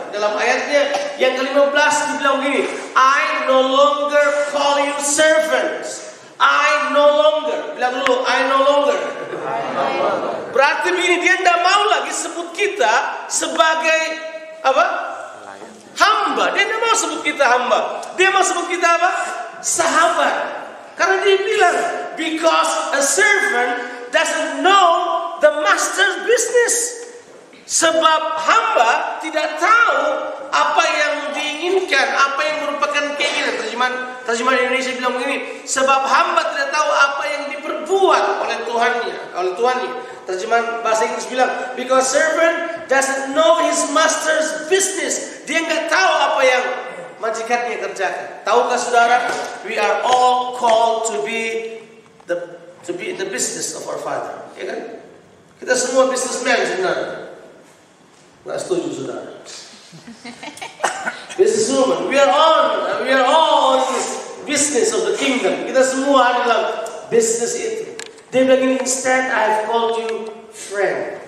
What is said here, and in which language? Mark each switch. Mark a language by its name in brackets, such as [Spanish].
[Indonesian] Dalam ayatnya yang ke-15 dibilang begini, [English] I no longer call you servants. I no longer. [Indonesian] Bilang dulu, [English] I no longer. [Indonesian] Berarti begini, dia tidak mau lagi sebut kita sebagai apa? Hamba. Dia tidak mau sebut kita hamba. Dia mau sebut kita apa? Sahabat. Karena dia bilang, [English] because a servant doesn't know the master's business. [Indonesian] Sebab hamba tidak tahu apa yang diinginkan, apa yang merupakan keinginan. Terjemahan Indonesia bilang begini, sebab hamba tidak tahu apa yang diperbuat oleh Tuhannya. Terjemahan bahasa Inggris bilang, [English] because servant doesn't know his master's business. [Indonesian] Dia nggak tahu apa yang majikannya kerjakan. Tahukah saudara, [English] we are all called to be in the business of our Father, [Indonesian] ya kan? Kita semua businessman sebenarnya. Nggak setuju saudara? [English] Businesswoman, we are all in this business of the kingdom. [Indonesian] Kita semua adalah business itu. Dia bilang ini, [English] instead I have called you friend.